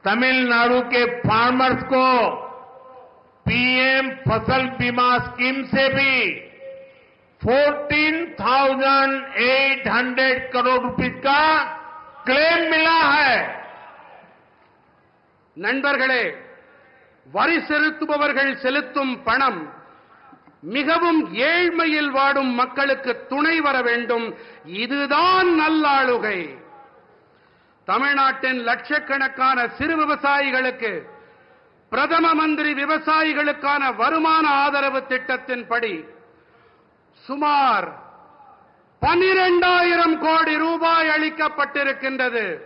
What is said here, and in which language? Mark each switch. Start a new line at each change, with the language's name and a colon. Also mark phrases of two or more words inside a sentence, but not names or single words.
Hindi: तमिलनाडु के फार्मर्स को पीएम फसल बीमा स्कीम से भी 14,800 करोड़ रुपीस का क्लेम मिला है।
Tamil: நண்பர்களே, வரி செலுத்துபவர்கள் செலுத்தும் பணம் மிகவும் ஏழ்மையில் வாடும் மக்களுக்கு துணை வர வேண்டும். இதுதான் நல்லாளுகை. தமிழ்நாட்டின் லட்சக்கணக்கான சிறு விவசாயிகளுக்கு பிரதம மந்திரி விவசாயிகளுக்கான வருமான ஆதரவு திட்டத்தின்படி சுமார் 12,000 கோடி ரூபாய் அளிக்கப்பட்டிருக்கின்றது.